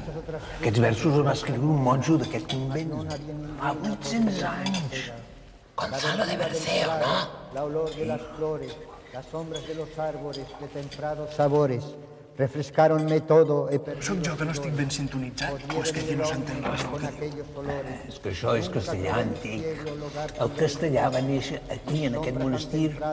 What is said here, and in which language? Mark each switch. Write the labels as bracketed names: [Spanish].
[Catalan] Aquests versos els va escriure un monjo d'aquest convent. Fa 800 anys. [Spanish] Gonzalo de Berceo, ¿no? La olor de las flores, las sombras de los árboles, de temprados sabores, refrescaronme todo. [Catalan] Soc jo que no estic ben sintonitzat o és que aquí no s'entén res del que diu? És que això és castellà antic. El castellà va néixer aquí, en aquest monestir.